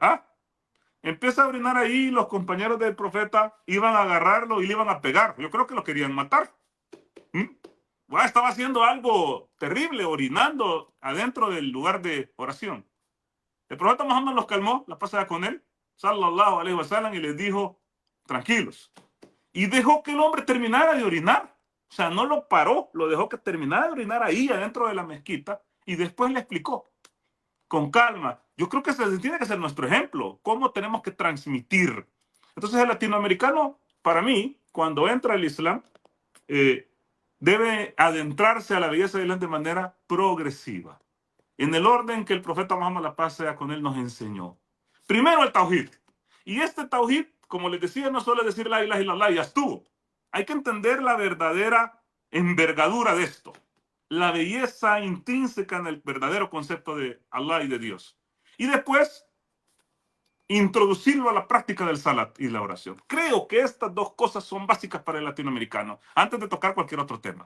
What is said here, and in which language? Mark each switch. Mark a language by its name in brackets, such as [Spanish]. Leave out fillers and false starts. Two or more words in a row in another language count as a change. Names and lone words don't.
[Spanish] Empieza a orinar ahí, los compañeros del profeta iban a agarrarlo y le iban a pegar. Yo creo que lo querían matar. Estaba haciendo algo terrible, orinando adentro del lugar de oración. El profeta Muhammad los calmó, la pasada con él, [Arabic] صلى الله عليه وسلم, [Spanish] y les dijo, tranquilos. Y dejó que el hombre terminara de orinar. O sea, no lo paró, lo dejó que terminara de orinar ahí adentro de la mezquita, y después le explicó con calma. Yo creo que ese tiene que ser nuestro ejemplo, cómo tenemos que transmitir. Entonces el latinoamericano, para mí, cuando entra el Islam, debe adentrarse a la belleza del Islam de manera progresiva. en el orden que el profeta Muhammad, la paz sea con él, nos enseñó. Primero el tauhid. Y este tauhid, como les decía, no solo es decir [Arabic] لا إله إلا الله, [Spanish] ya estuvo. Hay que entender la verdadera envergadura de esto, la belleza intrínseca en el verdadero concepto de Allah y de Dios. Y después, introducirlo a la práctica del salat y la oración. Creo que estas dos cosas son básicas para el latinoamericano, antes de tocar cualquier otro tema.